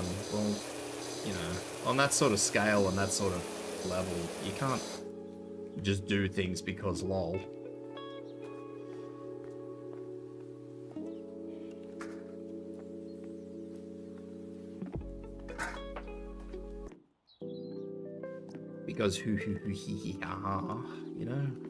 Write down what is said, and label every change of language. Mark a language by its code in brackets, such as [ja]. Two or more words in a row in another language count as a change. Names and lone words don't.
[en] Well, you know, on that sort of scale and that sort of level, you can't just do things because lol. Because hoo hoo hoo hee hee ha ha, you know?